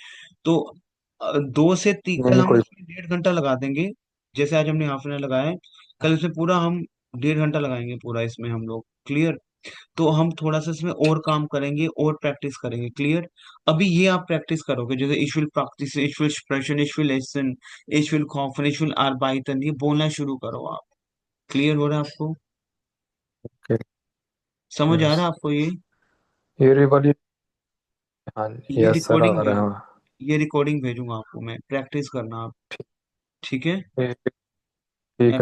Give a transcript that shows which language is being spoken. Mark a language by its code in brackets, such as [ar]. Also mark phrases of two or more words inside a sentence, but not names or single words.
[hi] तो 2 से 3 नहीं कल नहीं हम कोई। इसमें 1.5 घंटा लगा देंगे। जैसे आज हमने [en] half an hour [hi] लगाया है, कल इसमें पूरा हम 1.5 घंटा लगाएंगे पूरा इसमें हम लोग। क्लियर। तो हम थोड़ा सा इसमें और काम करेंगे और प्रैक्टिस करेंगे। क्लियर। अभी ये आप प्रैक्टिस करोगे, जैसे [de] ich will practice, ich will sprechen, ich will listen, ich will kaufen, ich will arbeiten, [hi] ये बोलना शुरू करो आप। क्लियर हो रहा है आपको? ओके। समझ आ यस। रहा है आपको ये? ये वाली। हाँ। ये [en] yes sir [hi] रिकॉर्डिंग आ रहा है। ये रिकॉर्डिंग भेजूंगा आपको मैं, प्रैक्टिस करना आप। ठीक है। ठीक। मैं